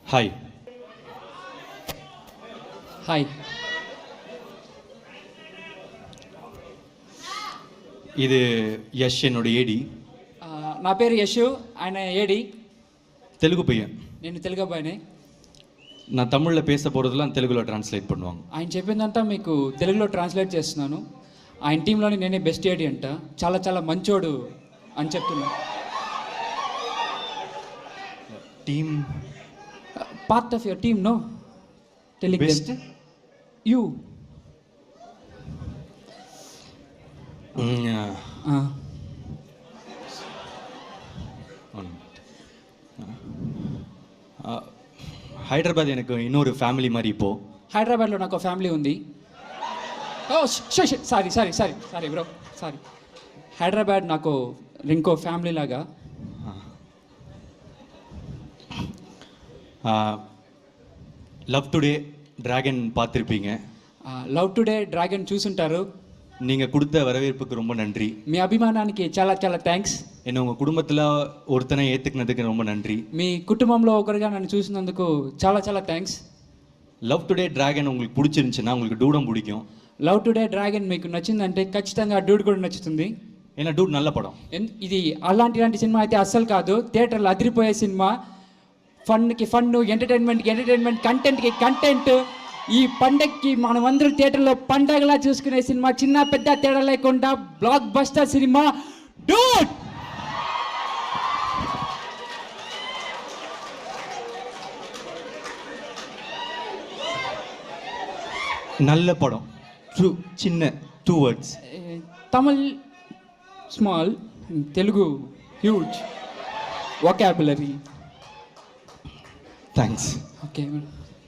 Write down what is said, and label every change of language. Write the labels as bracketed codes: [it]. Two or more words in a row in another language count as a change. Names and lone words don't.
[ta] ஹாய். ஹாய். இது యష్ என்னோட ఏడి. [te] నా పేరు యశు, ఆయన ఏడి. [ta] தெலுங்கு பையன். [te] నేను తెలుగు అబ్బాయిని. [ta] நான் தமிழில் பேச போகிறதுலாம் తెలుగులో ట్రాన్స్లేట్ பண்ணுவாங்க. [te] ఆయన చెప్పిందంతా మీకు తెలుగులో ట్రాన్స్లేట్ చేస్తున్నాను. ఆయన టీంలోని నేనే బెస్ట్ ఏడి అంట. చాలా చాలా మంచోడు అని చెప్తున్నా. [en] టీమ్ part of your team, no telling బెస్ట్ యూ. [ta] హైదరాబాద్ எனக்கு இன்னொரு ఫ్యామిలీ మరి இப்போ. [te] హైదరాబాద్లో నాకు ఫ్యామిలీ ఉంది. ఓ [en] sorry sorry sorry sorry bro, sorry. [te] హైదరాబాద్ నాకు ఇంకో ఫ్యామిలీ లాగా. [ta] లవ్ టుడే డ్రాగన్ பார்த்துருப்பீங்க. [te] లవ్ టుడే డ్రాగన్ చూసుంటారు. [ta] நீங்கள் கொடுத்த வரவேற்புக்கு ரொம்ப நன்றி. [te] మీ అభిమానానికి చాలా చాలా థ్యాంక్స్. [ta] என்னை உங்கள் குடும்பத்தில் ஒருத்தனை ஏற்றுக்கினதுக்கு ரொம்ப நன்றி. [te] మీ కుటుంబంలో ఒకరిగా నన్ను చూసినందుకు చాలా చాలా థ్యాంక్స్. [ta] లవ్ టుడే డ్రాగన్ உங்களுக்கு பிடிச்சிருந்துச்சுன்னா உங்களுக்கு டூடம் பிடிக்கும். [te] లవ్ టుడే డ్రాగన్ మీకు నచ్చిందంటే ఖచ్చితంగా డూడ్ కూడా నచ్చుతుంది. [ta] ஆனா டூட் நல்ல படம். [te] ఇది అలాంటి సినిమా అయితే అస్సలు కాదు. థియేటర్లో అదిరిపోయే సినిమా. ఫన్కి ఫన్ను, ఎంటర్టైన్మెంట్కి ఎంటర్టైన్మెంట్, కంటెంట్కి కంటెంట్. ఈ పండగకి మనం అందరూ థియేటర్లో పండగలా చూసుకునే సినిమా. చిన్న పెద్ద తేడా లేకుండా బ్లాక్ బస్టర్ సినిమా డూడ్. [ta] நல்ல படம். [te] చిన్న 2 words. [en] Tamil small, Telugu huge vocabulary. థ్యాంక్స్. ఓకే.